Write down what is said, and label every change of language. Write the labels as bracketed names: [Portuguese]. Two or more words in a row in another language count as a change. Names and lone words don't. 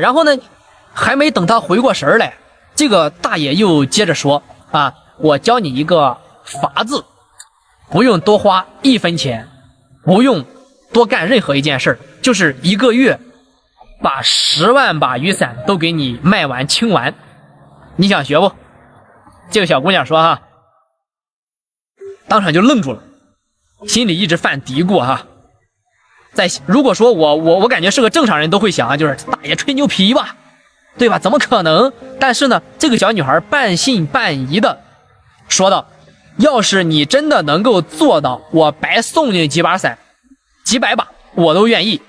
[Chinese] 然後呢，還沒等他回過神來，這個大爺又接着說啊：“我教你一個法子，不用多花1分錢，不用多幹任何一件事，就是一個月把10萬把雨傘都給你賣完清完，你想學不？” 這個小姑娘說哈，當場就愣住了，心裡一直犯嘀咕哈。如果說我感覺是個正常人都會想啊，就是大爺吹牛皮吧，对吧？怎麼可能？但是呢，這個小女孩半信半疑的說道：“要是你真的能夠做到，我白送你幾把傘，幾百把我都願意。”